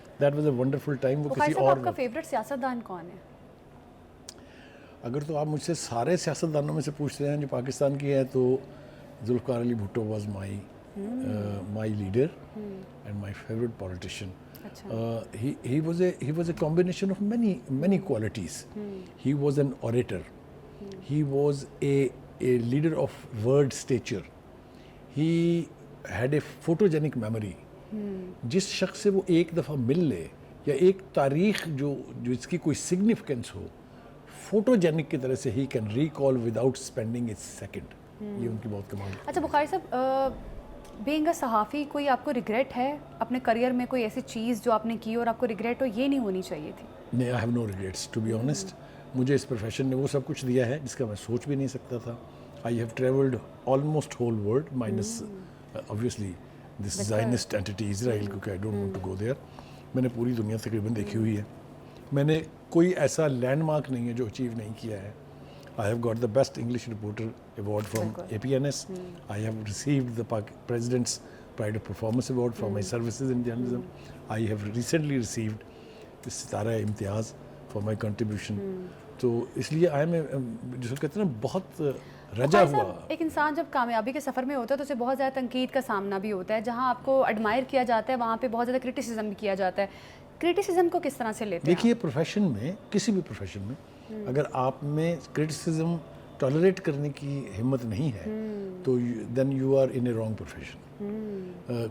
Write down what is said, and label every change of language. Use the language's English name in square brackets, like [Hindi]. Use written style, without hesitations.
[English] That was a wonderful time. [Urdu] وہ بخاری کسی صاحب اور آپ کا فیوریٹ سیاستدان کون ہے؟ اگر تو آپ مجھ سے سارے سیاستدانوں میں سے پوچھتے ہیں جو پاکستان کی ہے تو Zulfiqar Ali Bhutto [English] Was my leader and my favourite politician. He was a combination of many qualities. He was an orator. He was a leader of word stature. He had a photogenic memory. [Urdu] جس شخص سے وہ ایک دفعہ مل لے یا ایک تاریخ جو اس کی کوئی سگنیفیکنس ہو, فوٹوجینک کی طرح سے he [English] Can recall without spending a second. [Urdu] یہ ان کی بہت کمال. اچھا بخاری صاحب, بینگ اے صحافی کوئی آپ کو ریگریٹ ہے اپنے کریئر میں, کوئی ایسی چیز جو آپ نے کی اور آپ کو ریگریٹ ہو یہ نہیں ہونی چاہیے تھی؟ نہیں, [English] I have no regrets to be honest. [Urdu] مجھے اس پروفیشن نے وہ سب کچھ دیا ہے جس کا میں سوچ بھی نہیں سکتا تھا. [English] I have travelled almost whole world minus obviously this Zionist entity Israel, کیونکہ I don't want to go there. [Urdu] میں نے پوری دنیا تقریباً دیکھی ہوئی ہے. میں نے کوئی ایسا لینڈ مارک نہیں ہے جو اچیو نہیں کیا ہے. [English] I have got the best English reporter award from APNS. I have received the President's Pride of Performance Award for my services in journalism. I have recently received the Sitara Imtiaz for my contribution. [Urdu] تو اس لیے آئی میں جس کو کہتے ہیں نا بہت رجا ہوا. ایک انسان جب کامیابی کے سفر میں ہوتا ہے تو اسے بہت زیادہ تنقید کا سامنا بھی ہوتا ہے. جہاں آپ کو ایڈمائر کیا جاتا ہے وہاں پہ بہت زیادہ کرٹیسزم بھی کیا جاتا ہے. کرٹیسزم کو کس طرح سے لیتے ہیں؟ دیکھیے, پروفیشن میں, کسی بھی پروفیشن میں اگر آپ میں کرٹیسزم ٹالریٹ کرنے کی ہمت نہیں ہے تو [English] Then you are in a wrong profession.